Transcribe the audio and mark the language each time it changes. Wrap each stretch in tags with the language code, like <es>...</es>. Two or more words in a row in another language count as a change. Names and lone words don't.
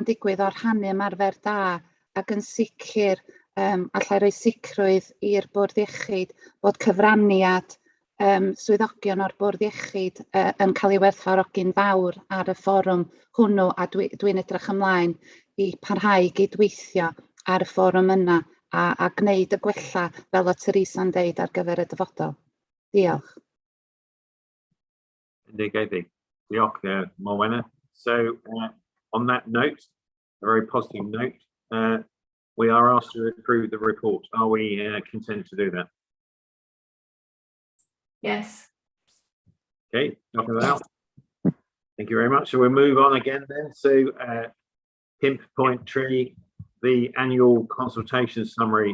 <cy>digwydd o'r rhannu ymarfer da, ac yn sicr allai roi sicrwydd i'r Bwrdd Iechyd bod cyfraniad swyddogion o'r Bwrdd Iechyd yn cael ei werthfawrogi'n fawr ar y fforwm hwnnw, a dwi'n edrych ymlaen i parhau gydweithio ar y fforwm yna a gwneud y gwella fel o Teresa'n deud ar gyfer y dyfodol. Diolch. Diolch, Morwenna.</cy> <en>So, on that note, a very positive note, we are asked to approve the report. Are we content to do that? Yes. Okay, knock it out. Thank you very much. So we'll move on again then. So Pimp Point Tree, the annual consultation summary.</en>